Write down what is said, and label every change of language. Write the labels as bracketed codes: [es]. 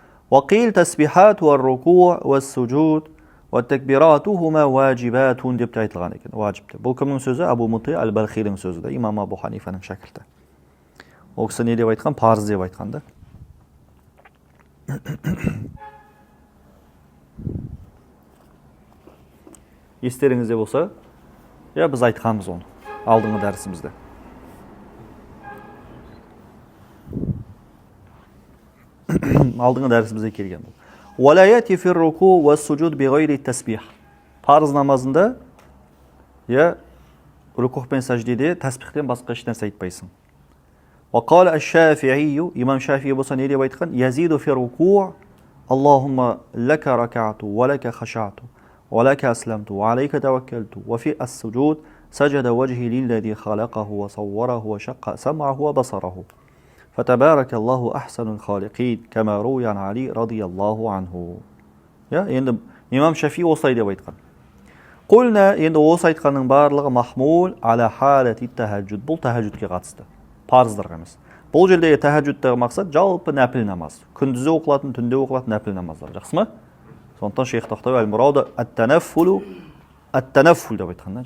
[ar] وَقِيلْ تَسْبِحَاتُ وَالرُّكُوعُ وَالسُّجُودُ وَالتَّكْبِرَاتُهُمَا وَاجِبَاتٌ [kk] деп те айтылған екен. Важип деп. Бұл кімнің сөзі? Абу Мути әл-Балхидің сөзі да, имам Абу Ханифаның шәкірті. Ол кісі не деп айтқан? Парыз деп айтқан да. Естеріңізде болса, я біз айтқанбыз оны алдыңғы дәрісімізде. Алдыңғы дәрісімізде келген бұл. [ar] وَلَا يَأْتِي فِي الرُّكُوعِ وَالسُّجُودِ بِغَيْرِ التَّسْبِيحِ. [kk] Парыз намазында, я рукух пен саждеде тәсбихтен басқа еш нәрсе айтпайсың. [ar] وقال الشافعي, [kk] имам Шафии болса не деп айтқан? [ar] يَزِيدُ فِي الرُّكُوعِ اللهم لك ركعت ولك خشعت ولك أسلمت وعليك توكلت وفي السجود سجد وجهي للذي خلقه وصوره وشق سمعه وبصره فتبارك الله أحسن الخالقين كما روي عن علي رضي الله عنه. [kk] Енді имам Шафии осылай деп айтқан. Құлна, енді осы айтқанның барлығы [ar] махмул аля халати тахаджуд. [kk] Бұл тахаджудке қатысты. Парыздарға емес. Бұл жердегі тахаджудтағы мақсат жалпы нәпіл намаз. Күндізде оқылатын, түнде оқылатын нәпіл намаздар. Жақсы ма? Сондықтан Шейх Тақтауи әл-Мурауды ат-танаффул деп айтқан.